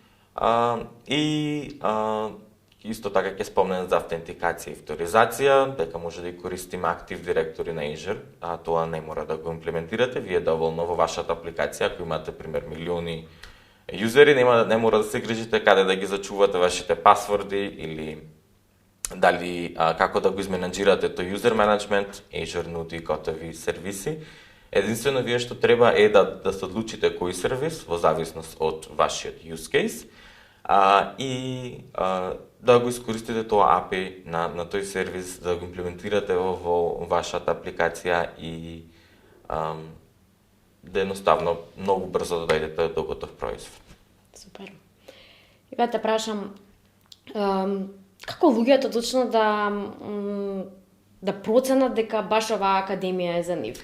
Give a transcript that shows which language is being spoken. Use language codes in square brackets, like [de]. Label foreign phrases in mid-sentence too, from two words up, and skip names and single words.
[mk] Исто така ќе спомнем за автентикација и вторизација, дека може да ги користиме Active Directory на Azure, тоа не мора да го имплементирате, вие доволно во вашата апликација, ако имате пример милиони юзери, не мора да се грижите каде да ги зачувате вашите пасворди или дали како да го изменаџирате тој [en] user management. [mk] Azure нуди готови сервиси. Единствено вие што треба е да се одлучите кој сервис во зависност од вашиот [en] use case [mk] и да го искористите тоа API на тој сервис, да го имплементирате во вашата апликација и да едноставно многу брзо да дојдете до готов производ. Супер. И те прашам, како луѓето точно да проценат дека баш оваа академија е за нив?